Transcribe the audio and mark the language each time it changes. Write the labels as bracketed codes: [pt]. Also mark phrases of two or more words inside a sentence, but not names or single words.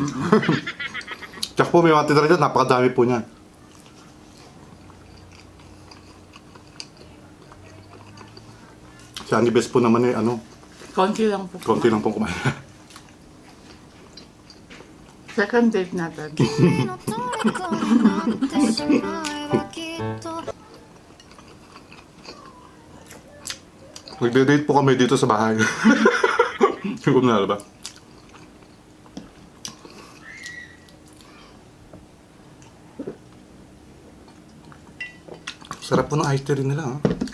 [tl] Tsaka po may mga titira dyan, napakadami po niyan. Si Andy Best po naman eh, ano, Konti lang po. konti lang po kumain. [en] Second date [tl] natin. [ja] 君の虜になってしまえばきっと [tl] Nagde-date po kami dito sa bahay. Kung na ba? Sarap po ng [en] iced tea [tl] rin nila, ha?